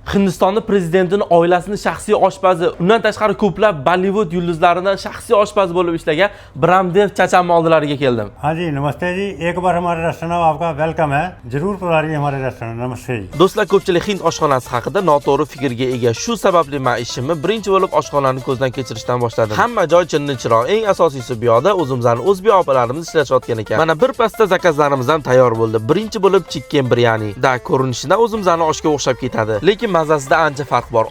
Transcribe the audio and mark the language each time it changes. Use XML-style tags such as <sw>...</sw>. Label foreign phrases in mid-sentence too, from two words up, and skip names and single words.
<uz>Hindistonning prezidentining oilasining shaxsiy oshpazi, undan tashqari ko'plab Bollywood yulduzlarining shaxsiy oshpazi bo'lib ishlagan Bramdev Chachamni oldilariga keldim.</uz> <hi>हाँ जी नमस्ते जी एक बार हमारे रेस्टोरेंट में आपका वेलकम है जरूर पधारिए हमारे रेस्टोरेंट नमस्ते जी</hi> <uz>Do'stlar, ko'pchilik Hind oshxonasi haqida noto'g'ri fikrga ega. Shu sababli men ishimni birinchi bo'lib oshxonani ko'zdan kechirishdan boshladim. Hamma joy chinni-chiroq. Eng asosiysi bu yoqda o'zimizning o'zbek opalarimiz ishlashayotgan ekan. Mana bir pasda zakazlarimiz ham tayyor bo'ldi. Birinchi bo'lib chicken biryani. Da ko'rinishidan o'zimizning oshga o'xshab ketadi. Lekin mazasida ancha farq bor.</uz>